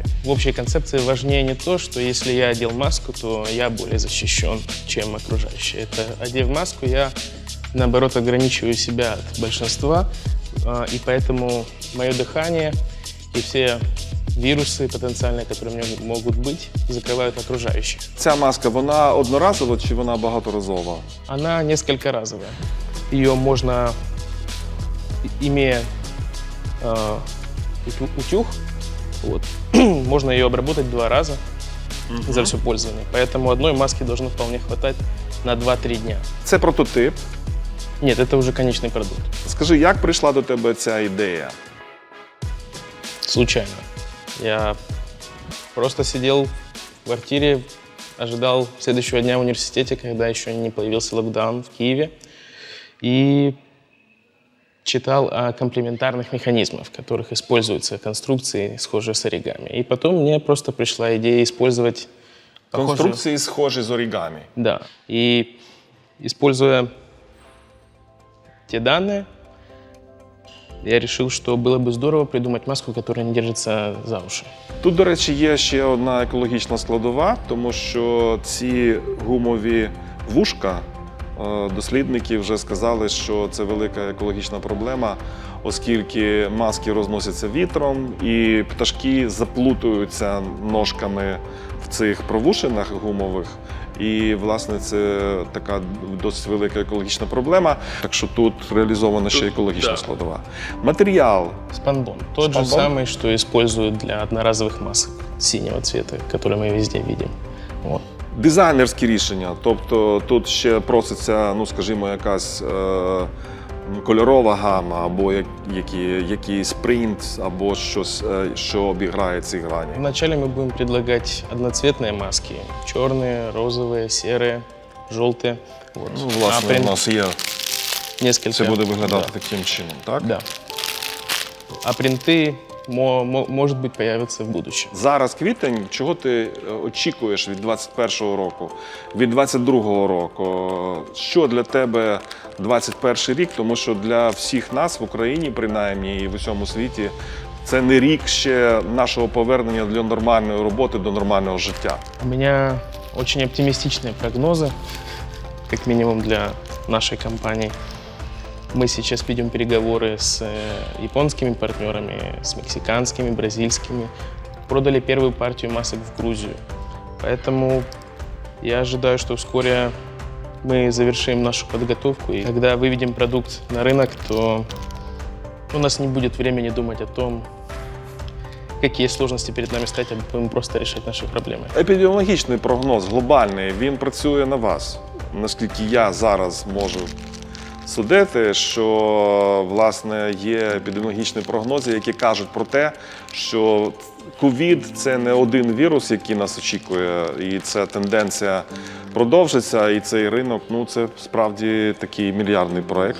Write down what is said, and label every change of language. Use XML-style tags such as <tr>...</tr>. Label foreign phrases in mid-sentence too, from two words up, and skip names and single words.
<ru>В общей концепции важнее не то, что если я одел маску, то я более защищен, чем окружающие. Это, одев маску, я, наоборот, ограничиваю себя от большинства, и поэтому мое дыхание и все вирусы потенциальные, которые у меня могут быть, закрывают окружающих.</ru> <uk>Ця маска, вона одноразова чи вона багаторазова?</uk> <ru>Она несколько разовая. Ее можно, имея утюг, вот, можно ее обработать 2 раза за все пользование. Поэтому одной маски должно вполне хватать на 2-3 дня.</ru> <uk>Це прототип.</uk> <ru>Нет, это уже конечный продукт.</ru> <uk>Скажи, як прийшла до тебе ця ідея?</uk> <ru>Случайно. Я просто сидел в квартире, ожидал следующего дня в университете, когда еще не появился локдаун в Киеве, и читал о комплементарных механизмах, в которых используются конструкции, схожие с оригами. И потом мне просто пришла идея использовать</ru> <uk>Конструкції схожі з оригамі.</uk> <ru>Да. И используя те данные, я решил, что было бы здорово придумать маску, которая не держится за уши.</ru> <uk>Тут, до речі, є ще одна екологічна складова, тому що ці гумові вушка, дослідники вже сказали, що це велика екологічна проблема, оскільки маски розносяться вітром і пташки заплутуються ножками в цих провушинах гумових. І, власне, це така досить велика екологічна проблема. Так що тут реалізована ще екологічна складова. Матеріал. Спанбон.</uk> <ru>Тот же Спанбон? самый, что используют для одноразовых масок синего цвета, которые мы везде видим. Вот.</ru> <uk>Дизайнерські рішення, тобто тут ще проситься, ну, скажімо, якась кольорова гама, або якийсь принт, або щось, що обіграє ці грані.</uk> <ru>Вначале мы будем предлагать одноцветные маски. Черные, розовые, серые, желтые. Вот.</ru> <uk>Ну, власне, у нас є,</uk> <ru>несколько.</ru> <uk>це буде виглядати</uk> <ru>Да.</ru> <uk>таким чином, так?</uk> <ru>Да. А принты может быть, появятся в будущем.</ru> <uk>Зараз квітень, чого ти очікуєш від 21-го року, від 22-го року? Що для тебе 21-й рік? Тому що для всіх нас в Україні, принаймні, і в усьому світі, це не рік ще нашого повернення для нормальної роботи, до нормального життя.</uk> <ru>У меня очень оптимистичные прогнозы, как минимум для нашей компании. Мы сейчас ведем переговоры с японскими партнерами, с мексиканскими, бразильскими. Продали первую партию масок в Грузию. Поэтому я ожидаю, что вскоре мы завершим нашу подготовку. И когда выведем продукт на рынок, то у нас не будет времени думать о том, какие сложности перед нами стоять, а будем просто решать наши проблемы.</ru> <uk>Епідеміологічний прогноз глобальний, він працює на вас. Наскільки я зараз можу судити, що, власне, є епідеміологічні прогнози, які кажуть про те, що ковід – це не один вірус, який нас очікує, і ця тенденція продовжиться, і цей ринок, ну, це справді такий мільярдний проєкт.</uk>